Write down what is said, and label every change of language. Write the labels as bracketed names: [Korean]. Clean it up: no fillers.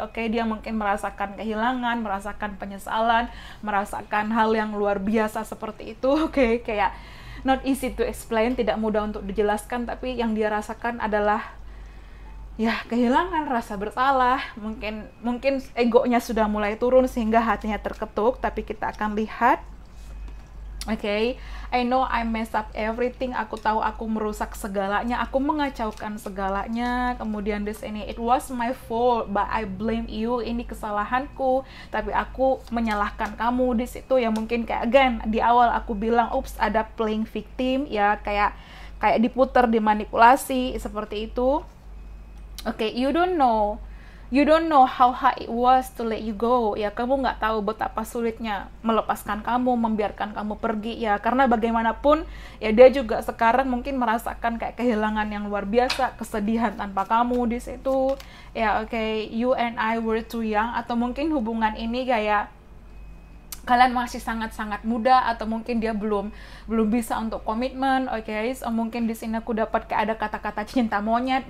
[Indonesian] Oke, dia mungkin merasakan kehilangan, merasakan penyesalan, merasakan hal yang luar biasa seperti itu. Oke, kayak [English] not easy to explain, [Indonesian] tidak mudah untuk dijelaskan, tapi yang dia rasakan adalah ya kehilangan, rasa bersalah, mungkin egonya sudah mulai turun sehingga hatinya terketuk. Tapi kita akan lihat. [English] Okay, I know I mess up everything. [Indonesian] Aku tahu aku merusak segalanya, aku mengacaukan segalanya. Kemudian di sini, [English] it was my fault, but I blame you. [Indonesian] Ini kesalahanku, tapi aku menyalahkan kamu di situ. Ya mungkin kayak again di awal aku bilang, ups, ada [English] playing victim, [Indonesian] ya kayak diputar, dimanipulasi seperti itu. [English] Okay, you don't know how hard it was to let you go. [Indonesian] Ya, kamu nggak tahu betapa sulitnya melepaskan kamu, membiarkan kamu pergi. Ya, karena bagaimanapun, ya dia juga sekarang mungkin merasakan kayak kehilangan yang luar biasa, kesedihan tanpa kamu di situ. [English] Ya, okay, you and I were too young. [Indonesian] Atau mungkin hubungan ini kayak kalian masih sangat-sangat muda, atau mungkin dia belum bisa untuk komitmen. Oke, so mungkin di sini aku dapat kayak ada kata-kata cinta monyet.